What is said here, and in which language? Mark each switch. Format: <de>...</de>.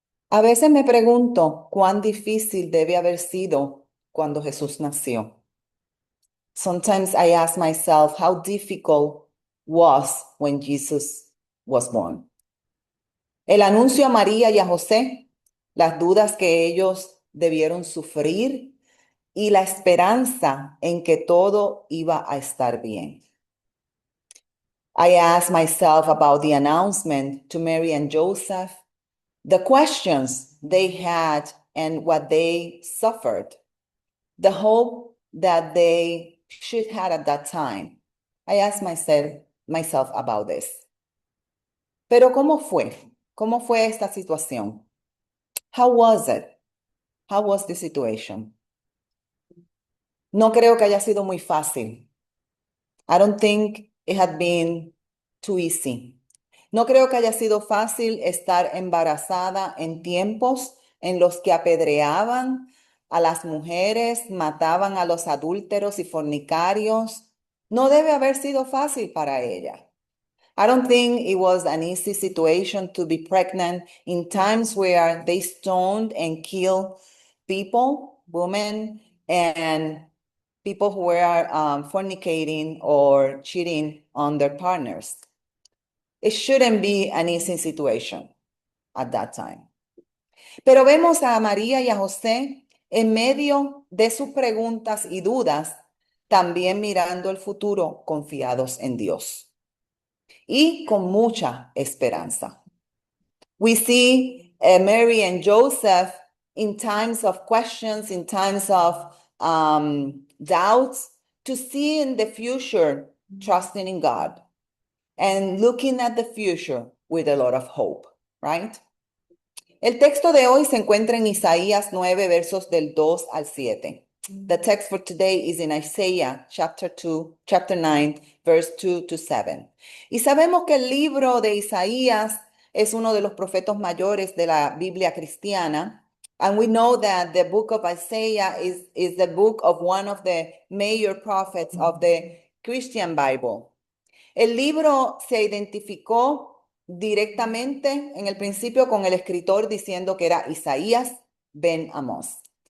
<es>A veces me pregunto cuán difícil debe haber sido cuando Jesús nació.</es> <en>Sometimes I ask myself how difficult was when Jesus was born.</en> <es>El anuncio a María y a José, las dudas que ellos debieron sufrir y la esperanza en que todo iba a estar bien.</es> <en>I ask myself about the announcement to Mary and Joseph, the questions they had and what they suffered, the hope that they should have at that time. I ask myself about this.</en> <es>Pero ¿cómo fue? ¿Cómo fue esta situación?</es> <en>How was it? How was the situation?</en> <es>No creo que haya sido muy fácil.</es> <en>I don't think it had been too easy.</en> <es>No creo que haya sido fácil estar embarazada en tiempos en los que apedreaban a las mujeres, mataban a los adúlteros y fornicarios. No debe haber sido fácil para ella.</es> <en>I don't think it was an easy situation to be pregnant in times where they stoned and killed people, women, and people who were fornicating or cheating on their partners. It shouldn't be an easy situation at that time.</en> <es>Pero vemos a María y a José en medio de sus preguntas y dudas, también mirando el futuro, confiados en Dios y con mucha esperanza.</es> <en>We see Mary and Joseph in times of questions, in times of doubts, to see in the future, trusting in God and looking at the future with a lot of hope, right?</en> <es>El texto de hoy se encuentra en Isaías 9, versos del 2 al 7.</es> <en>The text for today is in Isaiah chapter 9, verse 2 to 7.</en> <es>Y sabemos que el libro de Isaías es uno de los profetas mayores de la Biblia cristiana.</es> <en>And we know that the book of Isaiah is the book of one of the major prophets of the Christian Bible.</en> <es>El libro se identificó directamente en el principio con el escritor diciendo que era Isaías ben Amos.</es>